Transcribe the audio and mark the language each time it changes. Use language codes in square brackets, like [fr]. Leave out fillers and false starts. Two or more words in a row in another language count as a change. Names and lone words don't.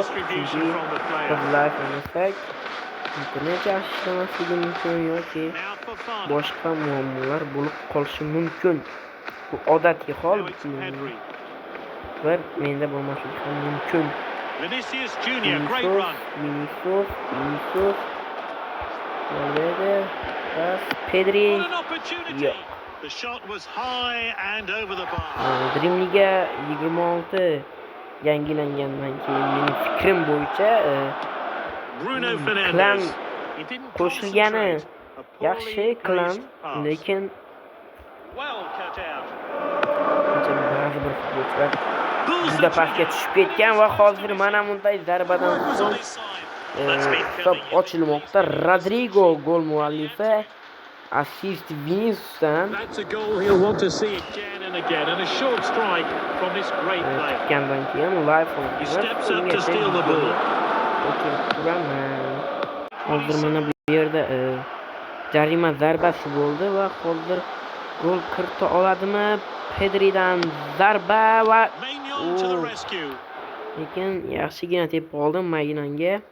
[uz] Chunki biz live o'ynasak internet yaxshi ishlamasligi mumkin yoki boshqa muammolar bo'lib qolishi mumkin. Bu odatiy hol. Bir menda bo'lmasligi ham mumkin. [en] Vinicius Junior, great run. Vinicius. Pedri. [uz] Yo'q. [en] The shot was high and over the bar. [uz] Dream Liga 26 yangilangandan keyin mening fikrim bo'yicha Bruno Fernandes qo'shilgani yaxshi klan, lekin ba'zi bir futbolchilar juda pastga tushib ketgan va hozir mana bunday zarbadan so'ng hisob ochilmoqda. Rodrigo gol muallifi, assist Vinicius'dan. [en] That's a goal he'll want to see again and again, and a short strike from this great player. [uz] Chiqqandan keyin live [en] He steps up to steal the ball. [uz] Hozir mana bu yerda jarima zarbasi bo'ldi va hozir gol kirita oladimi? Pedridan zarba va lekin yaxshigina tepib oldim Magnanga.